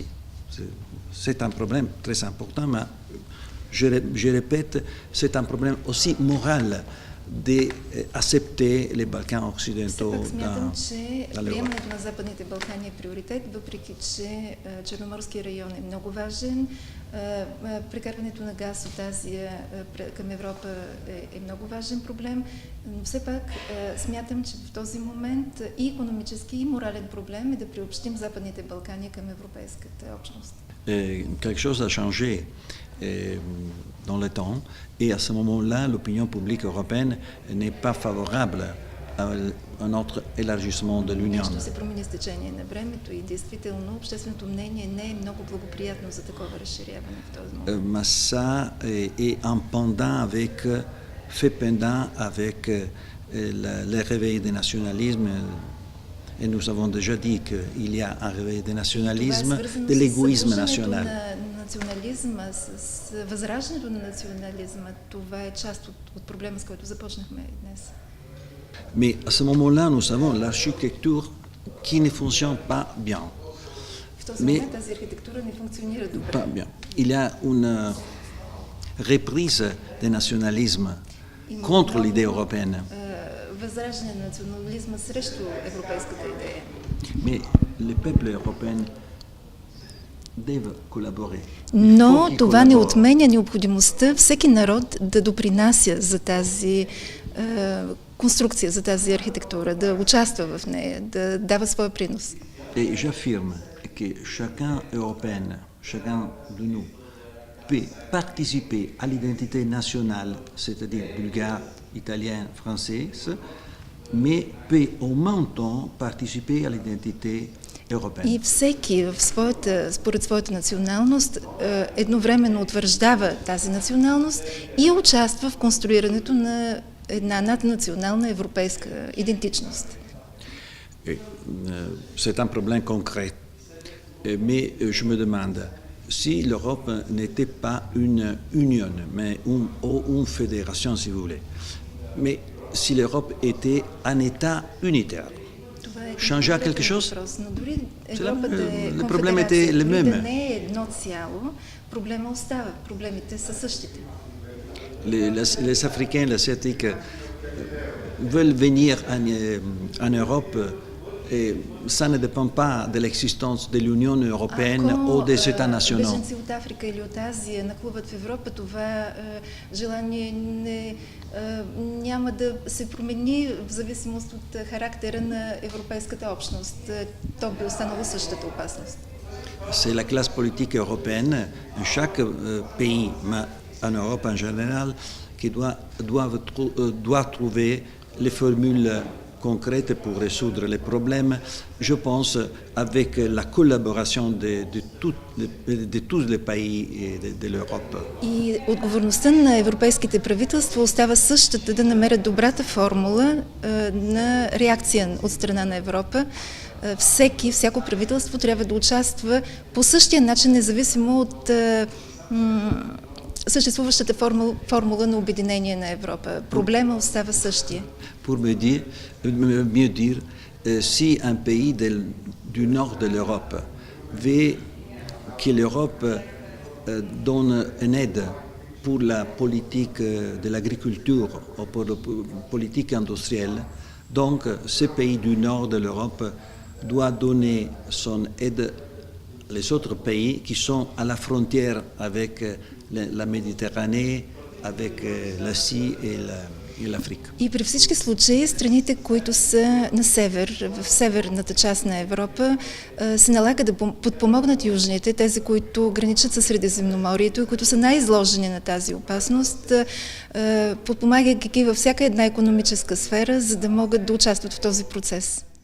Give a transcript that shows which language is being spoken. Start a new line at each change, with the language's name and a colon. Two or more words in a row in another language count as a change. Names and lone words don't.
French: C'est un problème très important, mais je répète, c'est un problème aussi moral d'accepter les Balkans occidentaux
Bulgarian: смятам, че
French: dans l'Europe.
Bulgarian: приемането на Западните Балкани е приоритет, въпреки че Черноморския район е много важен. Прекарването на газ от Азия към Европа е много важен проблем, но все пак смятам, че в този момент и икономически, и морален проблем е да приобщим Западните Балкани към Европейската общност.
French: Quelque chose a changé dans le temps et à ce moment-là, l'opinion publique européenne n'est pas favorable à un autre élargissement de l'Union.
Bulgarian: Нещо се промени с течение на времето и действително общественото мнение не е много благоприятно за такова разширяване в този момент.
French: Mais ça est un pendant fait pendant avec le réveil des nationalismes. Et nous avons déjà dit qu'il y a un réveil des nationalismes, de l'égoïsme national.
Bulgarian: Национализма, с възраждането на национализма, това е част от проблема, с който започнахме днес.
French: Mais à ce moment-là, nous avons l'architecture qui ne fonctionne pas bien.
Bulgarian: В този момент тази архитектура не функционира добре.
French: Pas bien. Il y a une reprise des nationalismes contre l'idée européenne.
Bulgarian: Възраждане на национализма срещу европейската идея.
French: Mais les peuples européens doivent collaborer.
Bulgarian: Но това не отменя необходимостта всеки народ да допринася за тази конструкция, за тази архитектура, да участва в нея, да дава своя принос.
French: Et j'affirme que chacun européen, chacun de nous, peut participer à l'identité nationale, c'est-à-dire bulgare, italien, française, mais peut en même temps participer à l'identité européenne.
Bulgarian: И всеки според своята националност едновременно утвърждава тази националност и участва в конструирането на една наднационална европейска идентичност.
French: C'est un problème concret. Mais je me demande, si l'Europe n'était pas une union, mais une fédération, si vous voulez, mais si l'Europe était un État unitaire, changeait quelque chose?
Bulgarian: Но дори Европа да е
French: Le problème était le
Bulgarian: конфедерация, да
French: même.
Bulgarian: не е едно цяло, проблема остава, проблемите са същите.
French: Les Africains, les Asiatiques veulent venir en Europe et ça ne dépend pas de l'existence de l'Union européenne ou des États nationaux.
Bulgarian: Беженци от Африка или от Азия нахлуват в Европа, това желание няма да се промени в зависимост от характера на европейската общност. То би останало същата опасност.
French: C'est la classe politique européenne, chaque pays, mais en Europe en général, qui doit trouver les formules concrètes pour résoudre les problèmes, je pense, avec la collaboration de tous les pays de l'Europe.
Bulgarian: И отговорността на европейските правителства остава същата, да намерят добрата формула на реакция от страна на Европа. Всяко правителство трябва да участва по същия начин, независимо от съществуващата формула на обединение на Европа. Проблема остава същия.
French: Pour mieux dire, si un pays du nord de l'Europe veut que l'Europe donne une aide pour la politique de l'agriculture ou pour la politique industrielle, donc ce pays du nord de l'Europe doit donner son aide les autres pays qui sont à la frontière avec la Méditerranée, avec l'Asie et l'Afrique.
Bulgarian: И при всички случаи страните, които са на север, в северната част на Европа, се налага да подпомогнат южните, тези, които граничат със Средиземноморието и които са най-изложени на тази опасност, подпомагайки във всяка една икономическа сфера, за да могат да участват в този процес.